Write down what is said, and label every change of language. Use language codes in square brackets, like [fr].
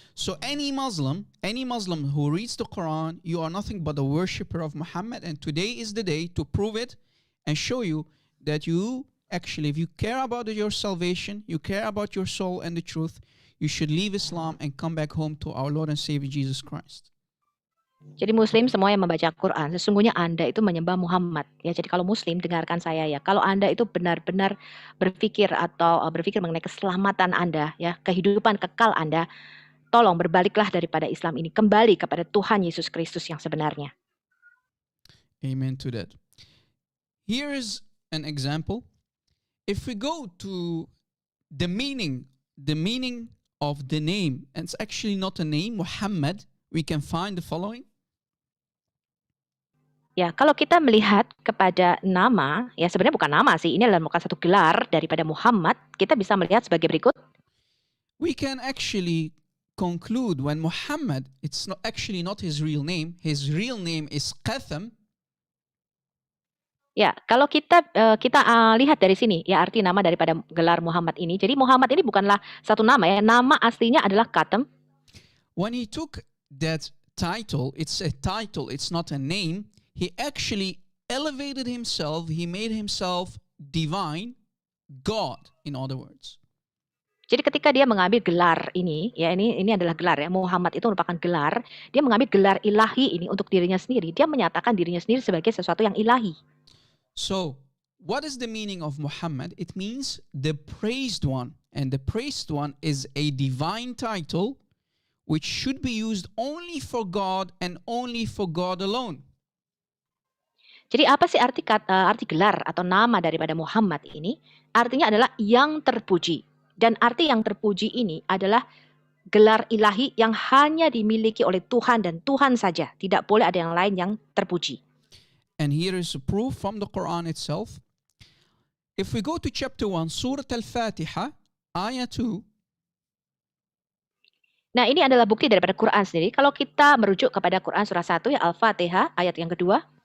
[en] So any Muslim who reads the Quran, you are nothing but a worshipper of Muhammad, and today is the day to prove it and show you that you actually, if you care about your salvation, you care about your soul and the truth, you should leave Islam and come back home to our Lord and Savior Jesus Christ. [id] Jadi Muslim semua yang membaca Quran, sesungguhnya Anda itu menyembah Muhammad. Ya, jadi kalau Muslim dengarkan saya ya. Kalau Anda itu benar-benar berpikir mengenai keselamatan Anda, ya, kehidupan kekal Anda, tolong berbaliklah daripada Islam ini, kembali kepada Tuhan Yesus Kristus yang sebenarnya. [en] Amen to that. Here is an example. If we go to the meaning of the name, and it's actually not a name, Muhammad, we can find the following. [id] Ya, kalau kita melihat kepada nama, ya sebenarnya bukan nama sih, ini adalah bukan satu gelar daripada Muhammad, kita bisa melihat sebagai berikut. [en] We can actually conclude when Muhammad, it's not his real name. His real name is Qatham. [id] Ya, kalau kita lihat dari sini, ya arti nama daripada gelar Muhammad ini. Jadi Muhammad ini bukanlah satu nama ya, nama aslinya adalah Qatham. [en] When he took that title, it's a title, it's not a name. He actually elevated himself. He made himself divine, God, in other words. [id] Jadi ketika dia mengambil gelar ini, ya ini adalah gelar ya, Muhammad itu merupakan gelar, dia mengambil gelar ilahi ini untuk dirinya sendiri, dia menyatakan dirinya sendiri sebagai sesuatu yang ilahi. [en] So, what is the meaning of Muhammad? It means the praised one, and the praised one is a divine title which should be used only for God and only for God alone. [id] Jadi apa sih arti gelar atau nama daripada Muhammad ini? Artinya adalah yang terpuji. Dan arti yang terpuji ini adalah gelar ilahi yang hanya dimiliki oleh Tuhan dan Tuhan saja. Tidak boleh ada yang lain yang terpuji. [en] And here is a proof from the Quran itself. If we go to chapter 1, Surah Al-Fatiha, ayah 2. [id] Nah, ini adalah bukti daripada Quran sendiri. Kalau kita merujuk kepada Quran surah 1 ya Al-Fatihah ayat yang kedua,